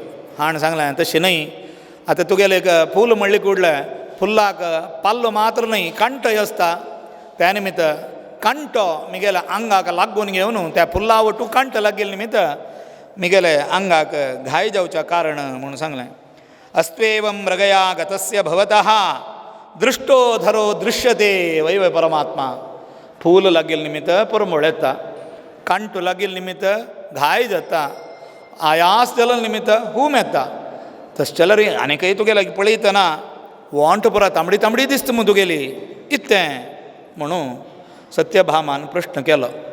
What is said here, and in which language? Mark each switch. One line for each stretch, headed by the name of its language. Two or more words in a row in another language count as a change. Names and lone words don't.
Konkani: हाणें सांगलें तशें न्हय आतां तुगेलें एक फूल म्हणलें कुडले फुल्लाक पाल्लो मात्र न्हय कांटय आसता. त्या निमित्त कांटो म्हगेल्या आंगाक लागून घेवन त्या फुल्ला वटू कांट लागिल्ले निमित्त म्हगेले आंगाक घाय जावच्या कारण म्हणून सांगलें.
Sanskrit: अस्त्वेवं मृगया गतस्य भवतः दृष्टो धरो दृश्यते वै वै परमात्मा.
Konkani: फूल लागिल्ले निमित्त पुरमुळ येता कांटू लागिल्ले निमित्त घाय जाता आयास जाल्या निमित्त हूम येता. तशें जाल्यार आनीकय तुगेले पळयतना वोंट पुरा तांबडी तांबडी दिसता मू तुगेली इत्तें म्हणून सत्यभामान प्रश्न केलो.